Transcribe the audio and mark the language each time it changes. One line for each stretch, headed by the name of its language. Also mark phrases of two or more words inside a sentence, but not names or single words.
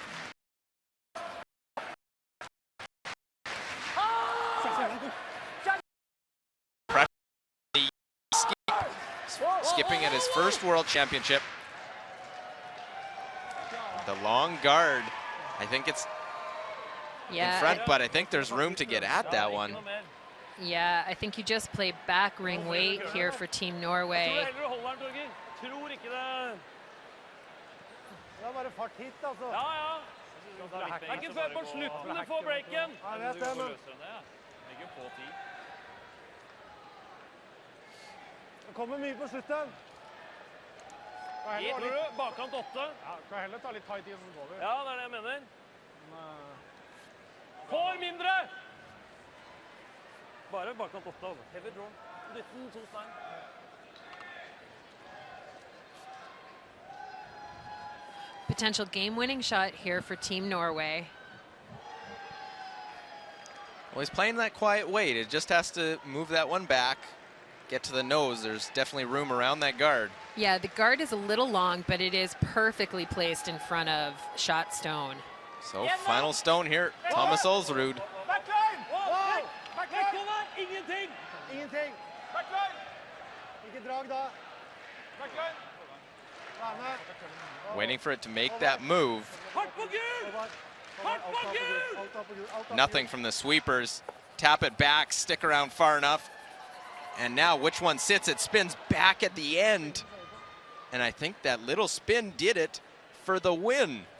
English: Skipping at his first World Championship. The long guard, I think it's in front, but I think there's room to get at that one. Yeah, I think you just play back ring weight here for Team Norway.
Norwegian: Det kommer mye på slutten. Tror du bakkant 8? Ja, kan heller ta litt tight i som går. Ja, det er det jeg mener. Får mindre! Bare bakkant 8, altså.
English: Heavy draw.
Norwegian: Dytten, 2 stein.
English: Potential game-winning shot here for Team Norway. Well, he's playing that quiet weight. It just has to move that one back, get to the nose. There's definitely room around that guard. Yeah, the guard is a little long, but it is perfectly placed in front of shot stone. So final stone here, Thomas Olsrud. Backline! Backline! Ingenting!
Norwegian: Ingenting. Backline! Ikke drag da.
English: Backline! Waiting for it to make that move. Nothing from the sweepers. Tap it back, stick around far enough. And now which one sits? It spins back at the end. And I think that little spin did it for the win.